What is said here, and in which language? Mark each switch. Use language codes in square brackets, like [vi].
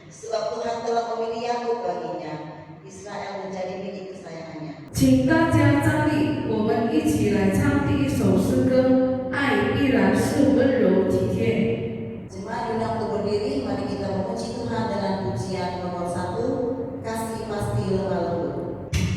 [id] Sebab Tuhan telah memilih Yakub baginya, Israel menjadi milik kesayangannya. [zh] 请大家站立，我们一起来唱第一首诗歌《爱依然是温柔体贴》。 [id] Jemaat diundang untuk berdiri, mari kita memuji Tuhan dengan pujian nomor 1, Kasih Pasti Lemah Lembut.